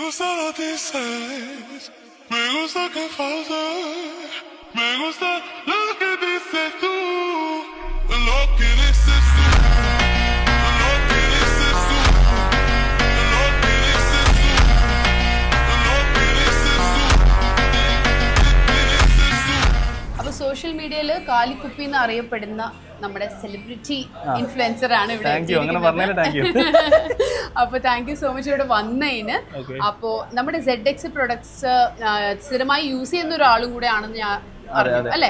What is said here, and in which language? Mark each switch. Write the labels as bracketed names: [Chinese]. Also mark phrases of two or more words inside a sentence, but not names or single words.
[Spanish] gusta lo dices, me gusta que faltes, me gusta lo que dices tú, lo que dices tú, lo que dices tú, lo que dices tú, lo que dices tú. [Malayalam] അപ്പൊ സോഷ്യൽ മീഡിയയിൽ കാലിക്കുപ്പി എന്ന് അറിയപ്പെടുന്ന നമ്മുടെ [English] celebrity influencer [Malayalam] ആണ് ഇവിടെ അപ്പൊ [English] thank you so much [Malayalam] ഇവിടെ വന്നതിന്. അപ്പോ നമ്മുടെ ZX പ്രൊഡക്ട്സ് സ്ഥിരമായി യൂസ് ചെയ്യുന്ന ഒരാളും കൂടെ ആണെന്ന് ഞാൻ അറിഞ്ഞു അല്ലേ?